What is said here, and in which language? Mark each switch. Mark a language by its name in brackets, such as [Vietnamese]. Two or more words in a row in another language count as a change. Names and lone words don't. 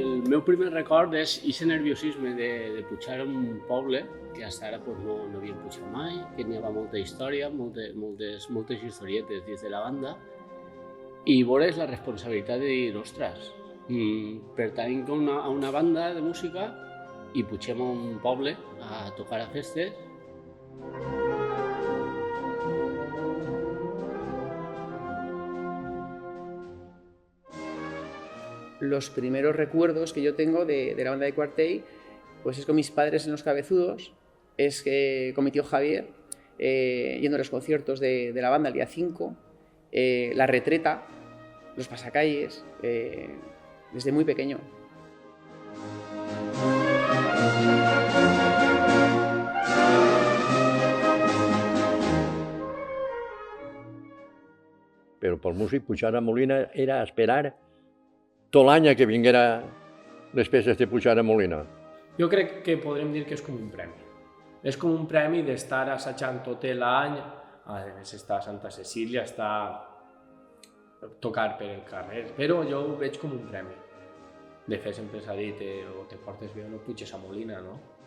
[Catalan] meu primer record és aquest nerviosisme de pujar a un poble que fins ara pues, no havíem pujat mai, que n'hi havia molta història, moltes historietes dins de la banda, i veure la responsabilitat de dir, ostres, pertanyem a una banda de música i pugem a un poble a tocar a festes. [Spanish] Los primeros recuerdos que yo tengo de la banda de Cuartell, pues es con mis padres en Los Cabezudos, es con mi tío Javier, yendo a los conciertos de la banda el día 5, La Retreta, Los Pasacalles, desde muy pequeño. [Catalan] Però pel músic pujar a Molina era esperar tot l'any que vinguera les peces de pujar a Molina. Jo crec que podrem dir que és com un premi. És com un premi d'estar assajant tot l'any, a més està a Santa Cecília, està a tocar per el carrer, però jo ho veig com un premi. De fet, sempre s'ha dit, o te portes bé o no puges a Molina, no?